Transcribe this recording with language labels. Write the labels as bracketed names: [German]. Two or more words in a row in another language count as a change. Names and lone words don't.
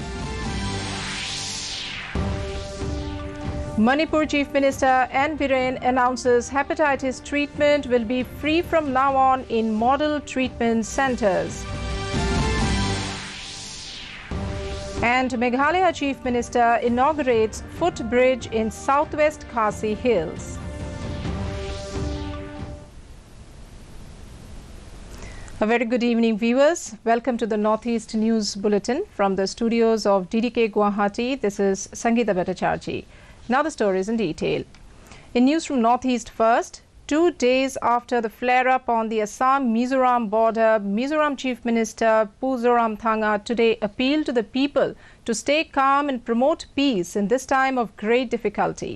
[English] Manipur Chief Minister N. Biren announces hepatitis treatment will be free from now on in model treatment centres. And Meghalaya Chief Minister inaugurates footbridge in southwest Khasi Hills. A very good evening, viewers. Welcome to the Northeast News Bulletin from the studios of DDK Guwahati. This is Sangeeta Bhattacharjee. Now the stories in detail. In news from Northeast first, 2 days after the flare-up on the Assam-Mizoram border, Mizoram Chief Minister Pu Zoramthanga today appealed to the people to stay calm and promote peace in this time of great difficulty.